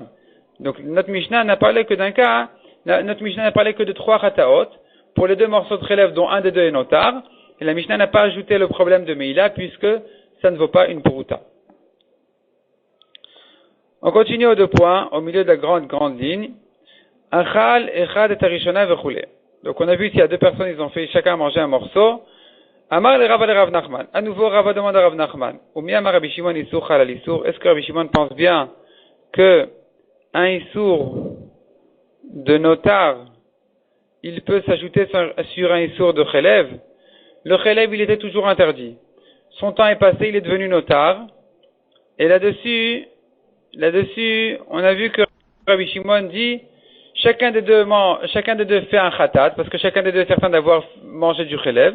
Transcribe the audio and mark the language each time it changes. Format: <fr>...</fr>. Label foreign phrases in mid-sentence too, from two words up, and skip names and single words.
<fr>Donc, notre Mishnah n'a parlé que d'un cas, notre Mishnah n'a parlé que de 3 chataot, pour les 2 morceaux de relève dont un des 2 est Notar, et la Mishnah n'a pas ajouté le problème de Meila, puisque ça ne vaut pas une pruta. On continue aux 2 points, au milieu de la grande ligne.</fr> <he>אכל אחד את הראשונה וכולי.</he> <fr>Donc on a vu s'il y a 2 personnes, ils ont fait chacun manger un morceau.</fr> <he>אמר ליה</he> <fr>Rav Nachman. À nouveau, Rav demande à Rav Nachman.</fr> <he>ומי אמר רבי שמעון איסור חל על איסור.</he> <fr>Est-ce que Rabbi Shimon pense bien que un isur de Notar, il peut s'ajouter sur un isur de Chelev? Le Chelev, il était toujours interdit. Son temps est passé, il est devenu Notar. Et là-dessus, on a vu que Rabbi Shimon dit, chacun des deux fait un khatat, parce que chacun des deux est certain d'avoir mangé du Chelev.</fr>